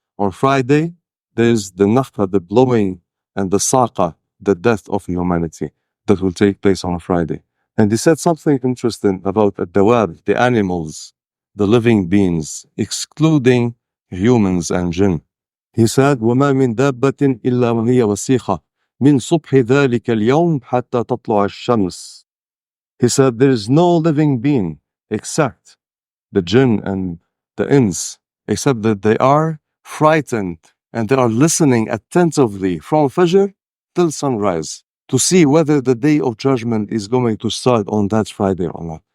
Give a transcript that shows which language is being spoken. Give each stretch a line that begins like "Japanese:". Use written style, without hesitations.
English: On Friday, there's the nafkha, the blowing, and the saqa, the death of humanity, that will take place on a Friday. And he said something interesting about the animals, the living beings, excluding humans and jinn. He said,
Arabic: وَمَا مِن دَابَّةٍ إِلَّا وَهِيَ وَسِيخَةٌ مِنْ صُبْحِ ذَلِكَ الْيَوْمِ حَتَّى تَطْلُعَ الشَّمْسِ.
English: He said, there is no living being except the jinn and the ins, except that they are frightened and they are listening attentively from Fajr till sunrise to see whether the day of judgment is going to start on that Friday or not.